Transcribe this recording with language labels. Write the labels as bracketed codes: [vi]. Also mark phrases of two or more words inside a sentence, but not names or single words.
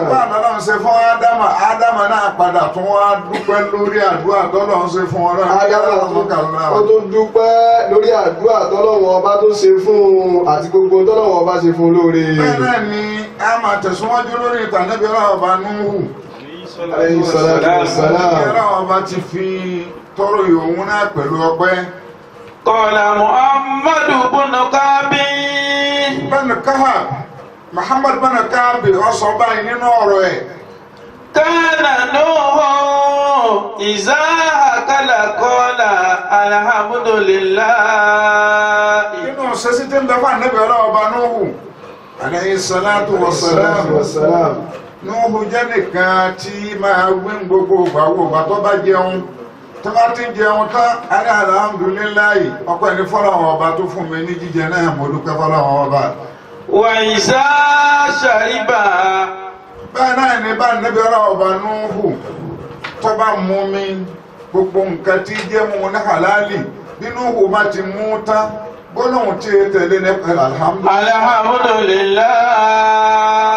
[yo] àdúrà tọ́lọ́run ṣe fún Ádámà náà padà tún wá dúpẹ́ lórí àdúrà tọ́lọ́run ṣe fún Ọlọ́run Ádámà ó tún dúpẹ́ lórí àdúrà tọ́lọ́wọ́ ọba tó ṣe fún un àti gbogbo tọ́lọ́wọ́ ọba ṣe fún un lóore. bẹ́ẹ̀ náà ni a máa tẹ̀síwájú lórí ìtànẹ́bí Ọlọ́run ọba Núhù [ar] عليه الصلاة والسلام. [yo] Ọlọ́run ọba ti fi tọrọ ìhòòhùn náà pẹ̀lú ọpẹ́. [ar] قال محمد بن كعب [yo] bẹ́ẹ̀ni káhà Muhammad bin Ka'bi ó sọ báyìí nínú ọ̀rọ̀ ẹ̀. [ar] كان نوح إذا أكل قال الحمد لله. [yo] Nínú sẹ́sí tí ń bẹ fún ànábì ọlọ́ọ̀bá Nuhu [ar] عليه الصلاة والسلام. [yo] Nuhu jẹ́ nìkan tí máa wí gbogbo ìgbà tó bá jẹun. Tó bá ti jẹun tán alhamdulillahi ọpẹ́ ní fọ́lọ́run ọba tó fún mi ní jíjẹ náà mo dúpẹ́ fọ́lọ́run ọba. [ar] وإذا شرب. [yo] Bẹ́ẹ̀ náà ni bá níbi ọlọ́ọ̀bá Nuhu tó bá mú mi gbogbo nǹkan tí jẹ́ mú ní halali bí Nuhu bá ti mú tán gbólóhùn tí ó tẹ̀lé ní alhamdulillah.